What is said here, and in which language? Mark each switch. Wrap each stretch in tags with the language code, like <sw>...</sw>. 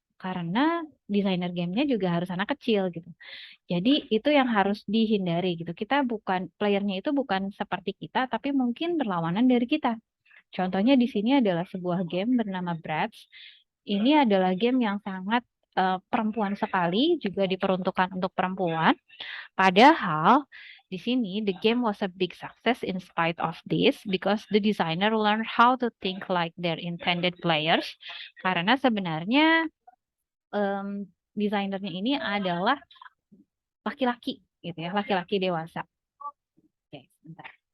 <id>Karena desainer gamenya juga harus anak kecil gitu. Jadi itu yang harus dihindari gitu. Playernya itu bukan seperti kita, tapi mungkin berlawanan dari kita. Contohnya di sini adalah sebuah game bernama Bratz. Ini adalah game yang sangat perempuan sekali, juga diperuntukkan untuk perempuan. Padahal di sini</id> <en>the game was a big success in spite of this because the designer learned how to think like their intended players.</en> <id>Karena sebenarnya desainernya ini adalah laki-laki gitu ya, laki-laki dewasa. Oke, sebentar.</id>